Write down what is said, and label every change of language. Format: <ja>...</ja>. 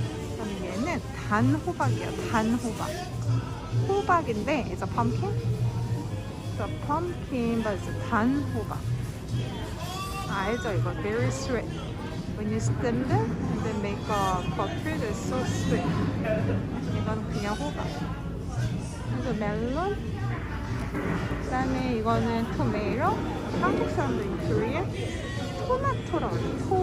<ko>그다음에 얘는 단호박이에요. 단호박. 호박인데</ko> <en>it's a pumpkin. It's a pumpkin, but it's a 단호박.</en> <ko>알죠? 이거</ko> <en>very sweet. when you steam them, they make a butter that's so sweet.</en> <ko>이건 그냥 호박. 그래서 멜론. 그다음에 이거는 토메이토. 한국 사람들이 Korean 토마토라고 해요.</ko>